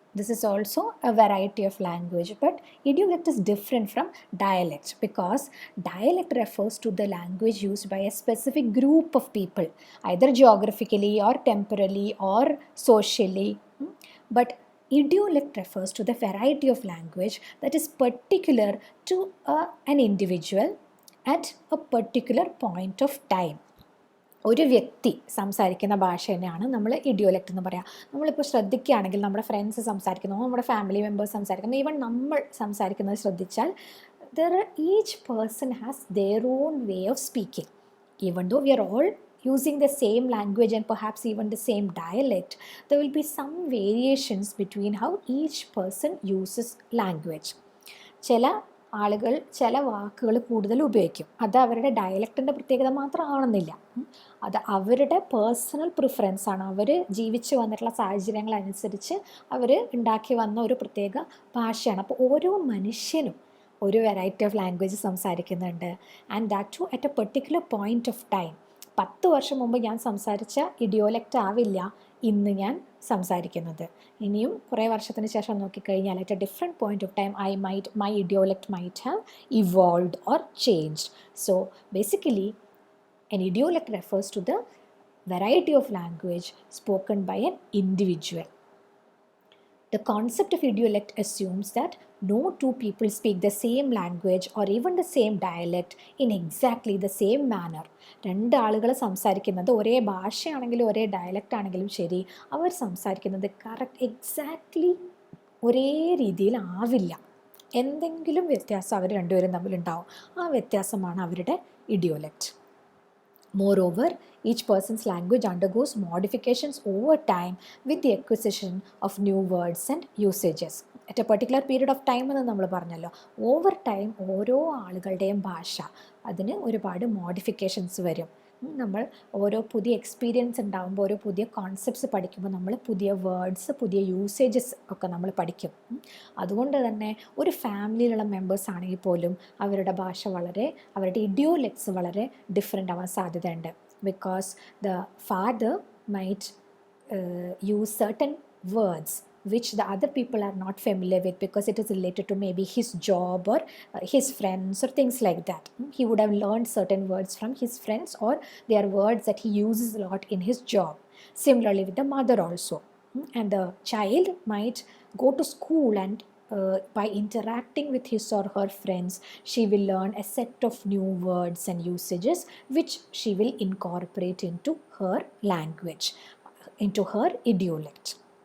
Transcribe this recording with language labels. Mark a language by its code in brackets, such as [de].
[en] This is also a variety of language, but idiolect is different from dialect because dialect refers to the language used by a specific group of people, either geographically or temporally or socially. But idiolect refers to the variety of language that is particular to an individual at a particular point of time. [ml] ഒരു വ്യക്തി സംസാരിക്കുന്ന ഭാഷ തന്നെയാണ് നമ്മൾ ഇഡിയോലെക്റ്റ് എന്ന് പറയുക. നമ്മളിപ്പോൾ ശ്രദ്ധിക്കുകയാണെങ്കിൽ നമ്മുടെ ഫ്രണ്ട്സ് സംസാരിക്കുന്നു, നമ്മുടെ ഫാമിലി മെമ്പേഴ്സ് സംസാരിക്കുന്നു, ഈവൻ നമ്മൾ സംസാരിക്കുന്നത് ശ്രദ്ധിച്ചാൽ [en] Each person has their own way of speaking. Even though we are all using the same language and perhaps even the same dialect, there will be some variations between how each person uses language. [ml] ചില ആളുകൾ ചില വാക്കുകൾ കൂടുതൽ ഉപയോഗിക്കും. അത് അവരുടെ ഡയലക്റ്റിൻ്റെ പ്രത്യേകത മാത്രമാണെന്നില്ല, അത് അവരുടെ പേഴ്സണൽ പ്രിഫറൻസ് ആണ്. അവർ ജീവിച്ചു വന്നിട്ടുള്ള സാഹചര്യങ്ങളനുസരിച്ച് അവർ ഉണ്ടാക്കി വന്ന ഒരു പ്രത്യേക ഭാഷയാണ്. അപ്പോൾ ഓരോ മനുഷ്യനും ഒരു വെറൈറ്റി ഓഫ് ലാംഗ്വേജ് സംസാരിക്കുന്നുണ്ട്, [en] And that too at a particular point of time. [ml] 10 വർഷം മുമ്പ് ഞാൻ സംസാരിച്ച ഇഡിയോലെക്റ്റ് ആവില്ല ഇന്ന് ഞാൻ സംസാരിക്കുന്നത്. ഇനിയും കുറേ വർഷത്തിന് ശേഷം നോക്കിക്കഴിഞ്ഞാൽ [en] At a different point of time my idiolect might have evolved or changed. So basically an idiolect refers to the variety of language spoken by an individual. The concept of idiolect assumes that no two people speak the same language or even the same dialect in exactly the same manner. [ml] രണ്ട് ആളുകൾ സംസാരിക്കുന്നത് ഒരേ ഭാഷയാണെങ്കിലും ഒരേ dialect ആണെങ്കിലും ശരി, അവർ സംസാരിക്കുന്നത് exactly ഒരേ രീതിയിലാവില്ല. എന്തെങ്കിലും വ്യത്യാസം അവർ രണ്ടുപേരും തമ്മിലുണ്ടാവും. ആ വ്യത്യാസമാണ് അവരുടെ ഇഡിയോലെക്റ്റ്. [en] Moreover, each person's language undergoes modifications over time with the acquisition of new words and usages. At a particular period of time [ml] എന്ന് നമ്മൾ പറഞ്ഞല്ലോ, ഓവർ ടൈം ഓരോ ആളുകളുടെയും ഭാഷ അതിന് ഒരുപാട് മോഡിഫിക്കേഷൻസ് വരും. നമ്മൾ ഓരോ പുതിയ എക്സ്പീരിയൻസ് ഉണ്ടാകുമ്പോൾ, ഓരോ പുതിയ കോൺസെപ്റ്റ്സ് പഠിക്കുമ്പോൾ നമ്മൾ പുതിയ വേർഡ്സ്, പുതിയ യൂസേജസ് ഒക്കെ നമ്മൾ പഠിക്കും. അതുകൊണ്ട് തന്നെ ഒരു ഫാമിലിയിലുള്ള മെമ്പേഴ്സ് ആണെങ്കിൽ പോലും അവരുടെ ഭാഷ അവരുടെ ഇഡിയോലെക്ട്സ് വളരെ ഡിഫറെൻ്റ് ആവാൻ സാധ്യതയുണ്ട്. [en] Because the father might use certain words which the other people are not familiar with because it is related to maybe his job or his friends or things like that. He would have learned certain words from his friends, or they are words that he uses a lot in his job. Similarly with the mother also. And the child might go to school, and by interacting with his or her friends, she will learn a set of new words and usages which she will incorporate into her language, into her idiolect.